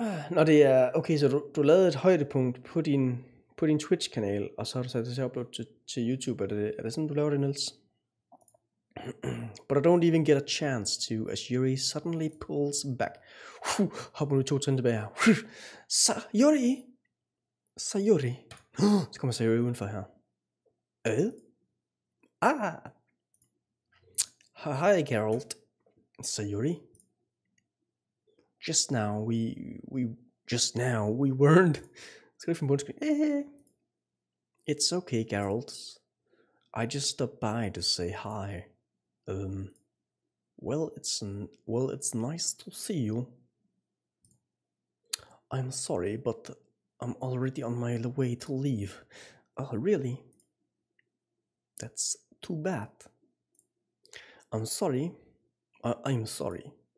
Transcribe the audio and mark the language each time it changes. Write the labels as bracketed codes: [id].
[da] Når det er, okay, så du lavede et højdepunkt på din Twitch-kanal, og så har du sat det til upload til YouTube. Er det sådan, du laver det, Niels? [en] But I don't even get a chance to, as Yuri suddenly pulls back. [da] Hopper nu 2 trin tilbage her. Sayuri! Så kommer Sayuri udenfor her. [en] Hi, Geralt. Sayuri. Just now we weren't. [da] Skal du finde på undskyld? [en] It's okay, Geralt. I just stopped by to say hi. Well, it's nice to see you. I'm sorry, but I'm already on my way to leave. Oh, really? That's too bad. I'm sorry. I'm sorry.